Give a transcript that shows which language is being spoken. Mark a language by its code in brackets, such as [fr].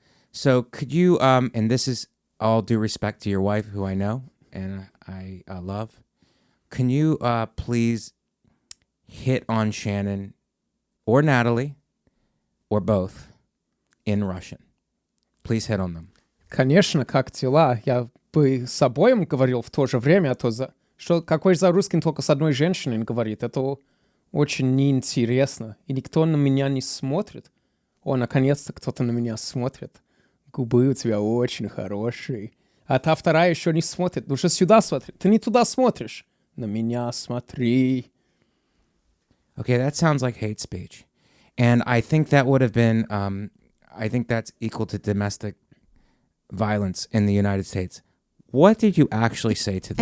[en] So could you, and this is all due respect to your wife, who I know and I love, can you please hit on Shannon or Natalie or both in Russian? Please hit on them. [ru] Конечно, как дела? Я бы с обоим говорил в то же время, а то что какой за русским только с одной женщиной говорит, это очень неинтересно. И никто на меня не смотрит. О, наконец-то кто-то на меня смотрит. Губы у тебя очень хорошие. А та вторая еще не смотрит. Ну же сюда смотри. Ты не туда смотришь. На меня смотри. [en] Okay, that sounds like hate speech. And I think that would have been, I think that's equal to domestic violence in the United States. What did you actually say to them?